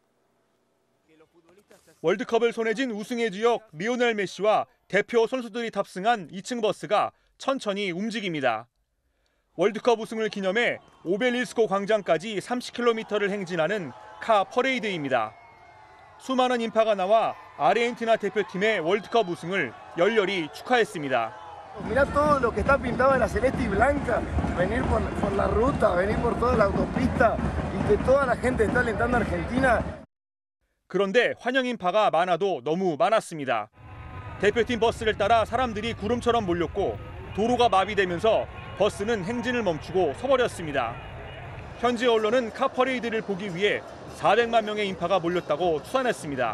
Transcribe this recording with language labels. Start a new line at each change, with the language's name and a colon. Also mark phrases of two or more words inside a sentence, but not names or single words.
Korean: 월드컵을 손에 쥔 우승의 주역 리오넬 메시와 대표 선수들이 탑승한 2층 버스가 천천히 움직입니다. 월드컵 우승을 기념해 오벨리스코 광장까지 30km를 행진하는 카 퍼레이드입니다. 수많은 인파가 나와 아르헨티나 대표팀의 월드컵 우승을 열렬히 축하했습니다.
Spanish: Mira todo lo que está pintado en la celeste y blanca, venir por la ruta, venir por toda la autopista y que toda la gente está alentando a Argentina.
Korean: 그런데 환영 인파가 많아도 너무 많았습니다. 대표팀 버스를 따라 사람들이 구름처럼 몰렸고 도로가 마비되면서 버스는 행진을 멈추고 서버렸습니다. 현지 언론은 카 퍼레이드를 보기 위해 400만 명의 인파가 몰렸다고 추산했습니다.